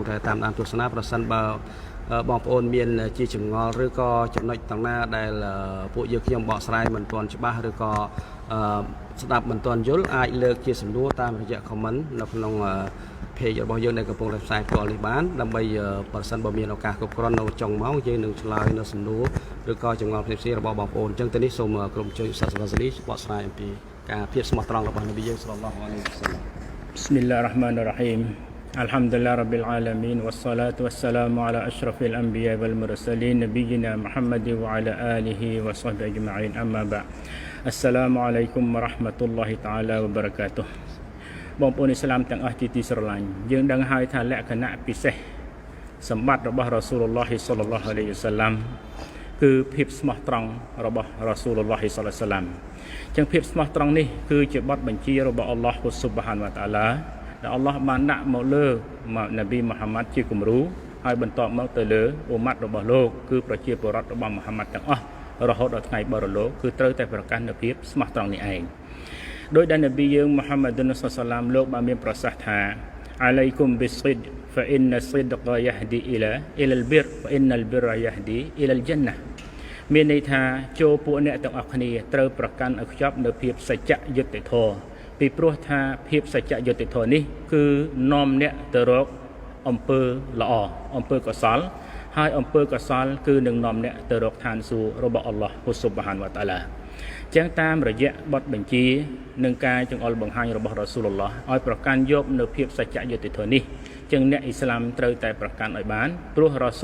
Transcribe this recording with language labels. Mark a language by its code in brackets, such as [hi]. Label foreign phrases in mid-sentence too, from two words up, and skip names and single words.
[km] តែតាមដានទស្សនាប្រសិនបើបងប្អូនមានជាចម្ងល់ឬក៏ចំណុចទាំងណាដែលពួកយើងខ្ញុំបកស្រាយមិនទាន់ច្បាស់ឬក៏ស្ដាប់មិនទាន់យល់អាចលើកជាសំណួរតាមរយៈ comment នៅក្នុងเพจរបស់យើងដែលកំពុងតែផ្សាយផ្ទាល់នេះបានដើម្បីប្រសិនបើមានឱកាសគ្រប់គ្រាន់នៅចុងម៉ោងយើងនឹងឆ្លើយនៅសំណួរឬក៏ចម្ងល់ផ្សេងៗរបស់បងប្អូនអញ្ចឹងទៅនេះសូមក្រុមជួយឧស្សាហ៍វ៉ាហ្សាលីបកស្រាយអំពីការភាពស្មោះត្រង់របស់នប៊ីយើង [ar] صلى الله عليه وسلم بسم الله الرحمن الرحيم الحمد لله رب العالمين والصلاة والسلام على أشرف الأنبياء والمرسلين نبينا محمد وعلى آله وصحبه أجمعين أما بعد السلام عليكم ورحمة الله تعالى وبركاته [km] បងប្អូនឥស្លាមទាំងអស់ជាទីស្រឡាញ់យើងដឹងហើយថាលក្ខណៈពិសេសសម្បត្តិរបស់រ៉ាស៊ូលឡោះ [ar] صلى الله عليه وسلم [km] គឺភាពស្មោះត្រង់របស់រ៉ាស៊ូ លឡោះ [ar] صلى الله عليه وسلم [km] ចឹងភាពស្មោះត្រង់នេះគឺជាបទបញ្ជារបស់អល់ឡោះ [ar] سبحانه وتعالى [km] ដែលអល់ឡោះបានដាក់មកលើនប៊ីមូហាម៉ាត់ជាគំរូហើយបន្តមកទៅលើអ៊ុម៉ាត់របស់លោកគឺប្រជាពលរដ្ឋរបស់មូហាម៉ាត់ ទាំងអស់រហូតដល់ថ្ងៃបរលោកគឺត្រូវតែប្រកាន់នូវភាពស្មោះត្រង់នេះឯងដោយដែលនប៊ីយើងមូហាម៉ាត់ [ar] صلى الله عليه وسلم [km] លោកបានមានប្រសាសន៍ថាអាឡៃ គុំប៊ីស្សិដ [ar] فإن الصدق يهدي إلى البر وإن البر يهدي إلى الجنة [km] មានន័យថាចូលពួកអ្នកទាំងអស់គ្នាត្រូវប្រកាន់ ឲ្យខ្ជាប់នៅភាពសច្ចៈយុត្តិធម៌ពីព្រោះថាភាពសច្ចៈយុត្តិធម៌នេះគឺនាំអ្នកទៅរកអំពើល្អអំពើកុសលហើយអំពើកុសលគឺនឹងនាំអ្នកទៅរកឋានសួគ៌របស់អល់ឡោះ [ar] سبحانه وتعالى [km] ចឹងតាមរយៈបទបញ្ជានិងការចង្អុលបង្ហាញរបស់រ៉ាស៊ូលឡោះឲ្យប្រកាន់យកនៅភាពសច្ចៈយុត្តិធម៌នេះចឹងអ្នកអ៊ីស្លាមត្រូវតែប្រកាន់ឲ្យបានព្រោះរ៉ាស៊ូ